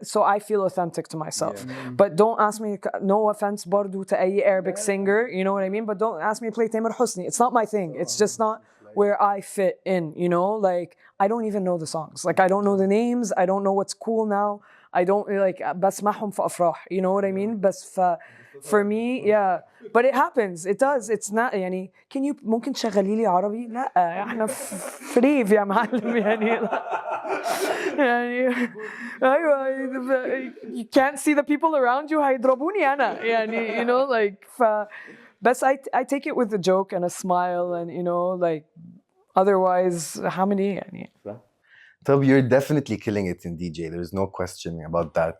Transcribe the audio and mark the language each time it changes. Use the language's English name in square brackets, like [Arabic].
[English] So I feel authentic to myself. But don't ask me, no offense, برضو to any Arabic singer, you know what I mean? But don't ask me to play Tamer Hosni. It's not my thing. It's just not where I fit in, you know? Like, I don't even know the songs. Like, I don't know the names. I don't know what's cool now. I don't, like, [Arabic] بسمعهم في أفراح. [English] You know what I mean? بس for me, yeah. But it happens. It does. It's not, [Arabic] يعني, [English] can you, [Arabic] ممكن تشغلي لي عربي؟ لا، احنا فريف يا معلم يعني. [English] يعني أيوة, you can't see the people around you [Arabic] هيضربوني أنا يعني, [English] you know, like but I take it with a joke and a smile and, you know, like otherwise how many يعني. So you're definitely killing it in DJ. There's no question about that.